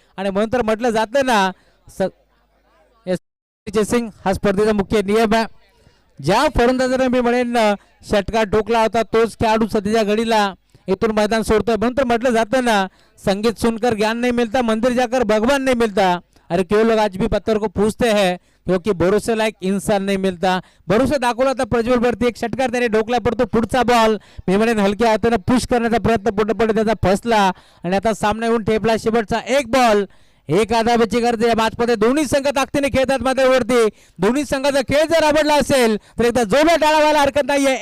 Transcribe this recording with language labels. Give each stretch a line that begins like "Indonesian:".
Marathi: आणि म्हणून तर म्हटलं जातं ना चेसिंग हा स्पर्धेचा मुख्य नियम आहे. ज्या फलंदाजाने मी म्हणेन षटकार ठोकला होता तोच खेळाडू सध्याच्या घडीला इथून मैदान सोडतोय. म्हणून तर म्हटलं जातं ना
Hindi: संगीत सुनकर ज्ञान नहीं मिलता, मंदिर जाकर भगवान नहीं मिलता. अरे क्यों लोग आज भी पत्थर को पूछते हैं क्योंकि भरोसे लायक इंसान नहीं मिलता.
Marathi: भरोसा दाखवला तर प्रज्वल वरती एक षटकार त्याने ढोकला पडतो. पुढचा बॉल मी म्हणेन हलक्या हाताने पुश करण्याचा प्रयत्न पुढे त्याचा फसला आणि आता सामना येऊन ठेपला. शेवटचा 1 बॉल 1 धाब्याची गरज या मॅच मध्ये. दोन्ही संघ ताकदीने खेळतात मैदानावरती. दोन्ही संघाचा खेळ जर आवडला असेल तर एकदा जोरात टाळा व्हायला हरकत नाहीये.